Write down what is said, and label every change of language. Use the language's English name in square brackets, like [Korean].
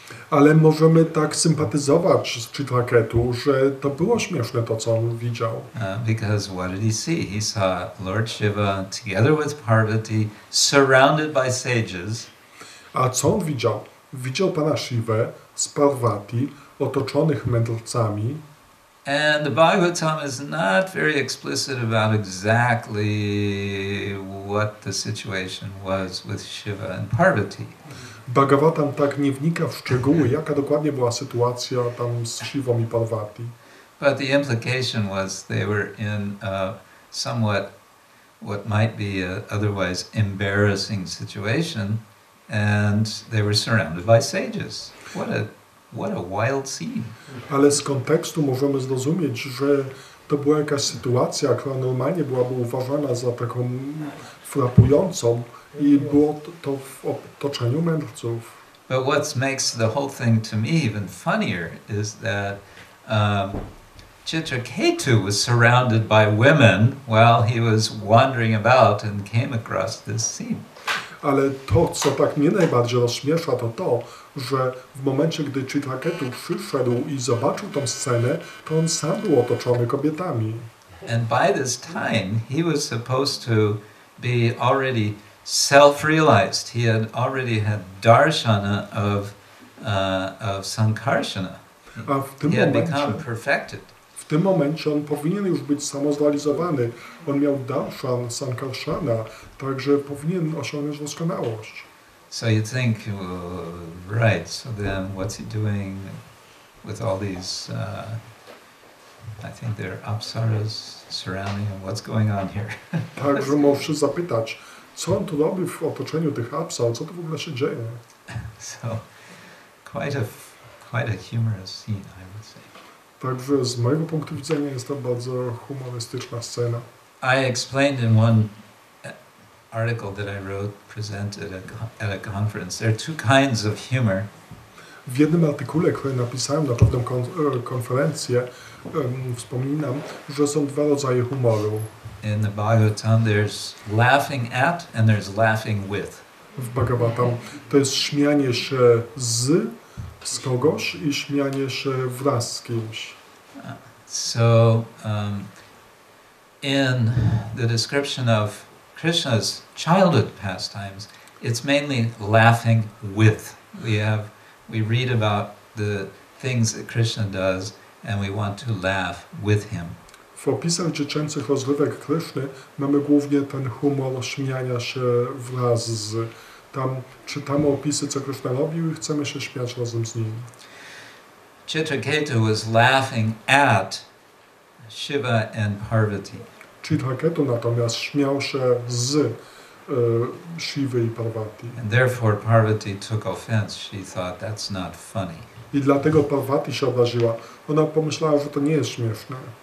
[Polish] Ale możemy tak sympatyzować z Chitraketu, że to było śmieszne to, co on widział. [English] Because what did he see? He saw Lord Shiva together with Parvati surrounded by sages. [Polish] A co on widział? Widział Pana Shivę z Parvati otoczonych mędrcami. [English] And the Bhagavatam is not very explicit about exactly what the situation was with Shiva and Parvati. [Polish] Bhagavatam tak nie wnika w szczegóły, jaka dokładnie była sytuacja tam z Shivą i Parvati. [English] But the implication was they were in somewhat what might be a otherwise embarrassing situation, and they were surrounded by sages. What a wild scene. [Polish] Ale z kontekstu możemy zrozumieć, że to była jakaś sytuacja, która normalnie byłaby uważana za taką frapującą i było to w otoczeniu mędrców. [English] But what makes the whole thing to me even funnier is that Kshetra was surrounded by women while he was wandering about and came across this scene. [Polish] Ale to, co tak mnie najbardziej rozśmiesza, to, że w momencie, gdy Kshetra przyszedł i zobaczył tą scenę, to on sam był otoczony kobietami. [English] And by this time, he was supposed to be already self-realized. He had already had darshana of sankarsana. [Polish] A w tym [English] He had [Polish] momencie, [English] become perfected. [Polish] w tym momencie on powinien już być samozrealizowany. On miał darshan, sankarshana, także powinien osiągnąć doskonałość. [English] So you think, right, so then what's he doing with all these, I think they're apsaras surrounding him, what's going on here? [Polish] Także możesz zapytać, co on tu robi w otoczeniu tych apsar, co tu w ogóle się dzieje? [English] So, quite a humorous scene, I would say. [Polish] Także z mojego punktu widzenia jest to bardzo humorystyczna scena. [English] I explained in one article that I wrote, presented at a conference, there are two kinds of humor. [Polish] W jednym artykule, który napisałem na pewną konferencję, wspominam, że są dwa rodzaje humoru. [English] In the Bhagavatam there's laughing at and there's laughing with. [Polish] W Bhagavatam to jest śmianie się z kogoś i śmianie się wraz z kimś. [English] So in the description of Krishna's childhood pastimes, it's mainly laughing with. We read about the things that Krishna does and we want to laugh with him. [Polish] W opisach dziecięcych rozrywek Kryszny mamy głównie ten humor śmiania się wraz z. Tam czytamy opisy, co Krishna robił i chcemy się śmiać razem z nim. [English] Kshetra was laughing at Shiva and Parvati. [Polish] Kshetra natomiast śmiał się z Shivy i Parvati. [English] And therefore Parvati took offense. She thought that's not funny. [Polish] I dlatego Parvati się obraziła. Ona pomyślała, że to nie jest śmieszne.